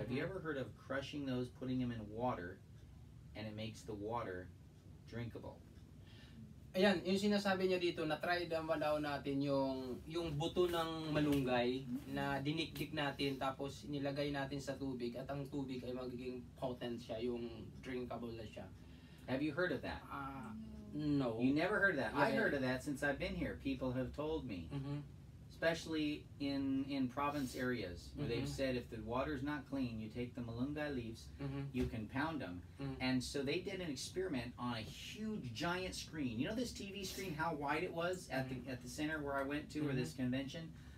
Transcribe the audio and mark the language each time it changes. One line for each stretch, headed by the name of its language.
English: Have you ever heard of crushing those, putting them in water, and it makes the water drinkable?
Filipino: Ayan, yung sinasabi niya dito, na-try naman daw natin yung buto ng malunggay na dinikdik natin, tapos nilagay natin sa tubig, at ang tubig ay magiging potent siya, yung drinkable na siya.
English: Have you heard of that? No. You never heard of that? I heard of that since I've been here. People have told me. Especially in province areas where they've said if the water's not clean, you take the malunggay leaves, you can pound them. And so they did an experiment on a huge giant screen. You know this TV screen, how wide it was at the center where I went to, or this convention?